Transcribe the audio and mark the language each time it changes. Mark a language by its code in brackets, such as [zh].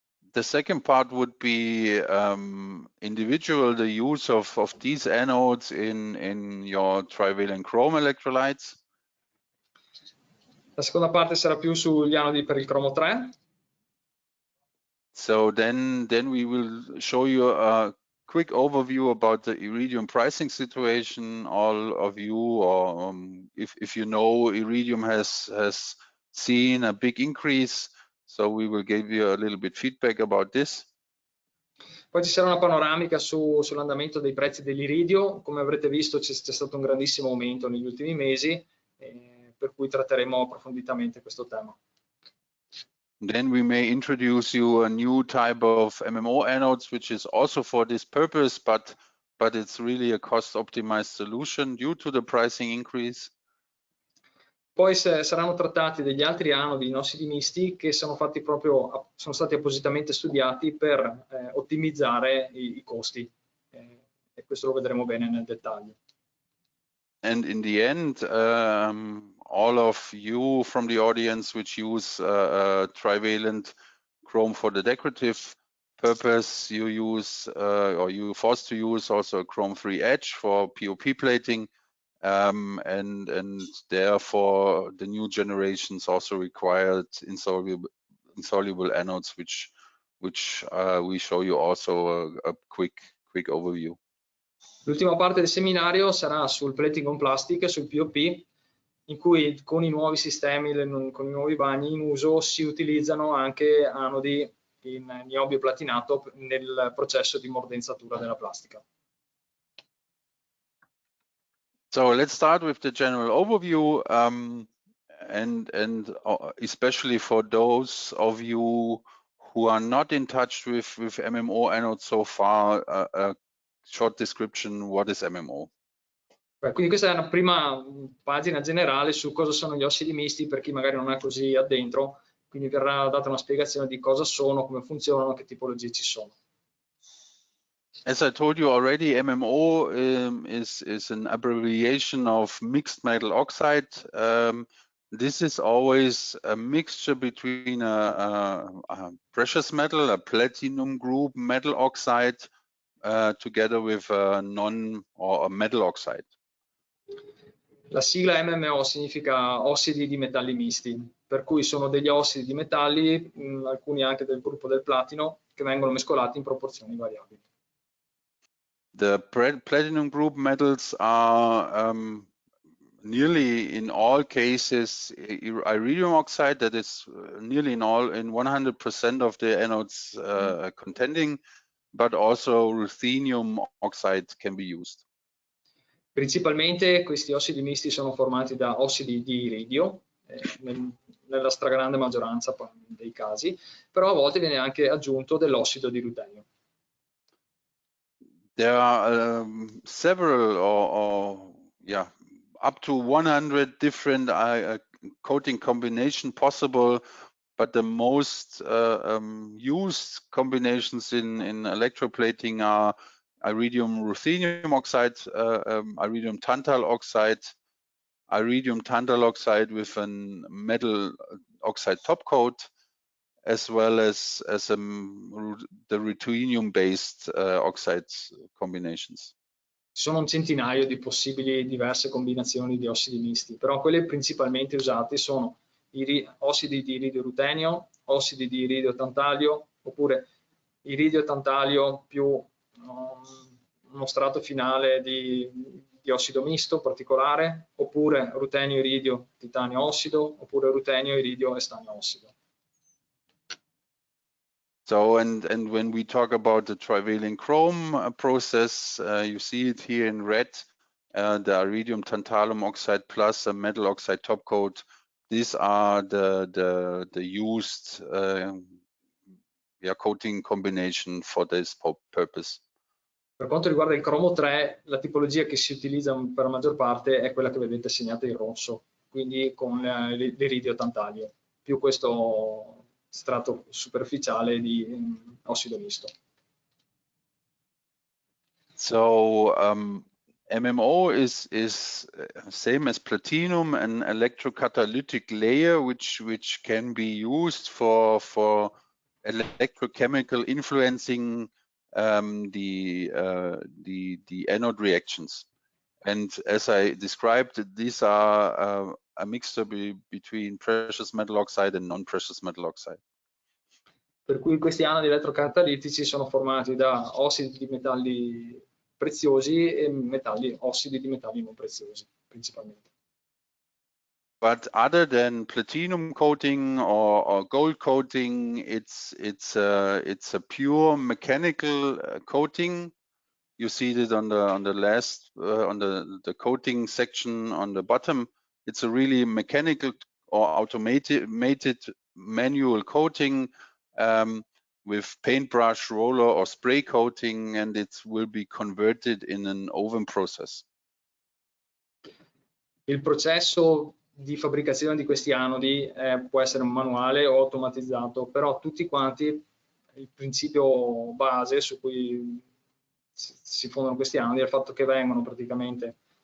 [en] The second part would be individual, the use of these anodes in your trivalent chrome electrolytes. [it] La seconda parte sarà più sugli anodi per il cromo 3. [en] So then we will show you a quick overview about the iridium pricing situation. All of you, or if you know, iridium has seen a big increase, so we will give you a little bit feedback about this. [it] Poi ci sarà una panoramica sull'andamento dei prezzi dell'iridio. Come avrete visto c'è stato un grandissimo aumento negli ultimi mesi, per cui tratteremo approfonditamente questo tema. [en] Then we may introduce you a new type of MMO anodes, which is also for this purpose, but it's really a cost-optimized solution due to the pricing increase. [it] Poi saranno trattati degli altri anodi in ossidi misti che sono stati appositamente studiati per ottimizzare i costi, e questo lo vedremo bene nel dettaglio. [en] And in the end, all of you from the audience which use trivalent chrome for the decorative purpose, you use or you forced to use also a chrome-free edge for POP plating, and therefore the new generations also required insoluble anodes, which we show you also a quick overview. [it] L'ultima parte del seminario sarà sul plating on plastic e sul POP, in cui con i nuovi sistemi, con i nuovi bagni in uso, si utilizzano anche anodi in niobio platinato nel processo di mordenzatura della plastica. [en] So let's start with the general overview, and especially for those of you who are not in touch with MMO anodes so far, a short description: what is MMO? [it] Quindi questa è una prima pagina generale su cosa sono gli ossidi misti, per chi magari non è così addentro, quindi verrà data una spiegazione di cosa sono, come funzionano, che tipologie ci sono. [en] As I told you already, MMO is an abbreviation of mixed metal oxide. This is always a mixture between a precious metal, a platinum group metal oxide, together with a metal oxide. [it] La sigla MMO significa ossidi di metalli misti, per cui sono degli ossidi di metalli, alcuni anche del gruppo del platino, che vengono mescolati in proporzioni variabili. [en] The platinum group metals are nearly in all cases iridium oxide, that is nearly in 100% of the anodes contending, but also ruthenium oxide can be used. [it] Principalmente questi ossidi misti sono formati da ossidi di iridio, nella stragrande maggioranza dei casi, però a volte viene anche aggiunto dell'ossido di rutenio. [en] There are several, up to 100 different coating combination possible, but the most used combinations in electroplating are iridium ruthenium oxide, iridium tantal oxide, iridium tantal oxide with a metal oxide top coat, as well as the ruthenium-based oxide combinations. [it] Ci sono un centinaio di possibili diverse combinazioni di ossidi misti, però quelle principalmente usate sono ossidi di iridio rutenio, ossidi di iridio tantalio, oppure iridio tantalio più uno strato finale di ossido misto particolare, oppure rutenio iridio titanio ossido, oppure rutenio iridio estanio ossido. [en] So, and when we talk about the trivalent chrome process, you see it here in red, the iridium tantalum oxide plus a metal oxide top coat. These are the used coating combination for this purpose. [it] Per quanto riguarda il cromo 3, la tipologia che si utilizza per la maggior parte è quella che vedete segnata in rosso, quindi con l'iridio tantalio, più questo strato superficiale di ossido misto. [en] So MMO is same as platinum, an electrocatalytic layer which can be used for electrochemical influencing the anode reactions. And as I described, these are a mixture between precious metal oxide and non-precious metal oxide. [it] Per cui questi anodi elettrocatalitici sono formati da ossidi di metalli preziosi e ossidi di metalli non preziosi, principalmente. [en] But other than platinum coating or gold coating, it's a pure mechanical coating. You see it on the last on the coating section on the bottom. It's a really mechanical or automated manual coating with paintbrush, roller, or spray coating, and it will be converted in an oven process. [it] Il processo di fabbricazione di questi anodi può essere manuale o automatizzato, però tutti quanti il principio base su cui si fondano questi anodi è il fatto che vengono praticamente